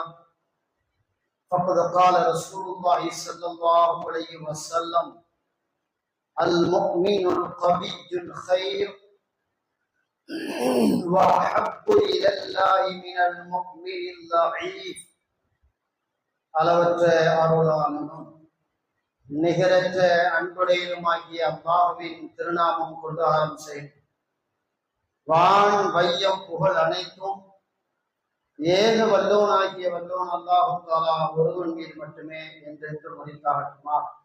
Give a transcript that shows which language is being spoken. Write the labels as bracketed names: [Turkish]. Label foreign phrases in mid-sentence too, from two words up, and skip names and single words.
[Arabic] فقد قال رسول الله صلى الله عليه وسلم: المؤمن القوي الخير وأحب إلى الله من المؤمن الضعيف. [Tamil] அளவற்ற அருளாளனும் நிகரற்ற அன்புடையனுமாகிய அல்லாஹ்வின் திருநாமம் கொண்டு ஆரம்பிச்சேன். வான் வையம் புகழ் அனைத்தும் ஏக வல்லோனாகிய வல்லோன் [Arabic] الله تعالى [Tamil] ஒருவன் மீது மட்டுமே என்றென்று முடித்தாகட்டுமா.